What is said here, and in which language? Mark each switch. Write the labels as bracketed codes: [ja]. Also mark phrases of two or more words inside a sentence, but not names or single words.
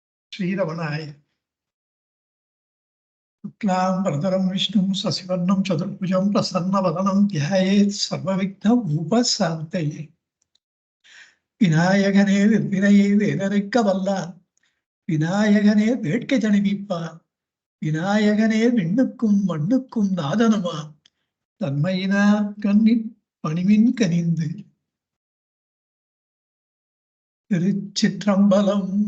[sa] श्रीरमणाय शुक्लाम्बरधरं विष्णुं शशिवर्णं चतुर्भुजं प्रसन्नवदनं ध्यायेत् सर्वविघ्नोपशान्तये [ta] விநாயகனே வினையை வேறறுக்க வல்லான் விநாயகனே வேட்கை தணிவிப்பான் விநாயகனே விண்ணுக்கும் மண்ணுக்கும் நாதனுமான் தன்மையினார் கண்ணின் பணிமின் கனிந்து திருச்சிற்றம்பலம்.